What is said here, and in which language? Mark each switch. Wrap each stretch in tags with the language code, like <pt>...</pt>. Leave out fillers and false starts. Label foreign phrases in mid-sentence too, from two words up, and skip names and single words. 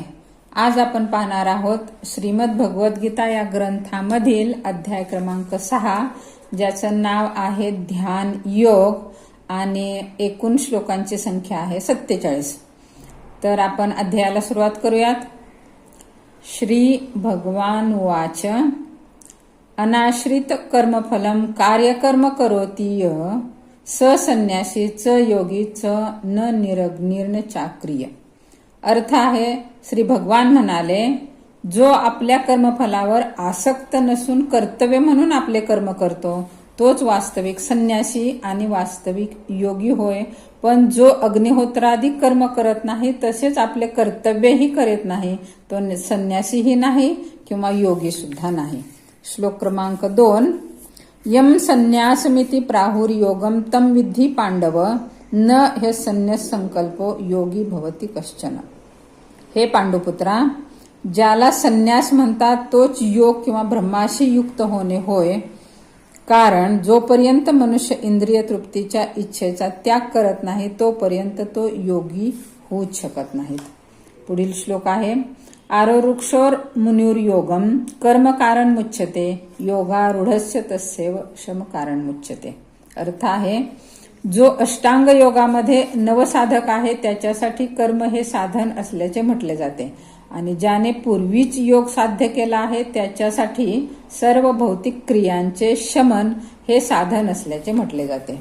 <mr>आज आपण पाहणार आहोत श्रीमद भगवद्गीता या ग्रंथामधील अध्याय क्रमांक 6, ज्याचं नाव आहे ध्यान योग आणि एकूण श्लोकांची संख्या आहे 47. तर आपण अध्यायाला सुरुवात करूयात.</mr> <sa>श्री भगवान उवाच अनाश्रित कर्मफलम कार्यकर्म करोति य स संन्यासी च योगी च न निरग्निर्न चाक्रिय.</sa> <mr>अर्थ आहे, श्री भगवान म्हणाले, जो आपल्या कर्मफलावर आसक्त नसून कर्तव्य म्हणून आपले कर्म करतो तोच वास्तविक संन्यासी आणि वास्तविक योगी होय. पण जो अग्निहोत्रादी कर्म करत नाही तसेच आपले कर्तव्यही करीत नाही तो संन्यासीही नाही किंवा योगी सुद्धा नाही. श्लोक क्रमांक 2.</mr> <sa>यम संन्यासमिति प्राहुर योगम तम विद्धि पांडव न हे संन्यास संकल्पो योगी भवती कश्चन.</sa> <mr>हे पांडुपुत्रा, ज्याला संन्यास म्हणतात तोच योग किंवा ब्रह्माशी युक्त होणे होय. कारण जोपर्यंत मनुष्य इंद्रिय तृप्तीच्या इच्छेचा त्याग करत नाही तोपर्यंत तो योगी होऊच शकत नाहीत. पुढील श्लोक आहे</mr> <sa>आरोरुक्षोर मुनिर योगम कर्म कारण मुच्यते योगारूढस्य तस्यैव शम कारण मुच्यते.</sa> <mr>अर्थ आहे, जो अष्टांग योगामध्ये नवसाधक आहे त्याच्यासाठी कर्म हे साधन असल्याचे म्हटले जाते आणि ज्याने पूर्वीच योग साध्य केला आहे त्याच्यासाठी सर्व भौतिक क्रियांचे शमन हे साधन असल्याचे म्हटले जाते.</mr>